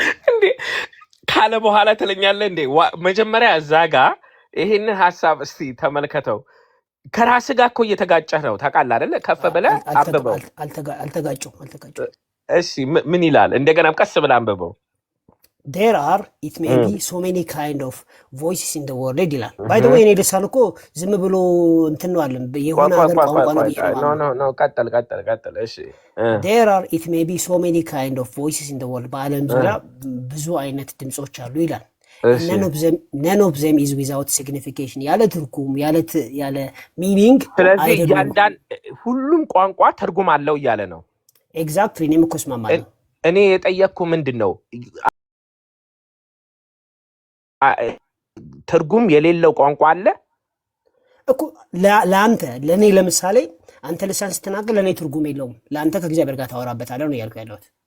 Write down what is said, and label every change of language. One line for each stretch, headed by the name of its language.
Amharic: እንዴ ካለ በኋላ ትለኛለህ እንዴ? መጀመሪያ እዛ ጋር ይሄንን ሐሳብ እስቲ ተመልከተው። ከራስ ጋር እኮ እየተጋጨህ ነው ታውቃለህ አይደለ? ከፍ ብለህ አንብበው። አልተጋጨው። እሺ ምን ይላል? እንደገናም ቀስ ብለህ አንብበው።
English: there are it may be so many kind of voices in the world
Amharic: ይላል።
English: by the way
Amharic: እኔ ልሳን እኮ ዝም ብሎ እንትን ነው አለም የሆነ ሀገር ቋንቋ ነው ብዬ ነው ቀጥል እሺ
English: there are it may be so many kind of voices in the world
Amharic: በአለም ዙሪያ ብዙ አይነት ድምጾች አሉ ይላል።
English: none of them is without signification
Amharic: ያለ ትርጉም ያለ
English: meaning
Amharic: ስለዚህ ሁሉም ቋንቋ ትርጉም አለው እያለ ነው። exactly እኔም እኮ እስማማለሁ። እኔ የጠየቅኩ ምንድነው ትርጉም የሌለው ቋንቋ አለ እኮ ለአንተ ለኔ ለምሳሌ አንተ ልሳን ስትናገር ለኔ ትርጉም የለውም፣ ለአንተ ከእግዚአብሔር ጋር ታወራበታለህ ነው ያልኩ ያለሁት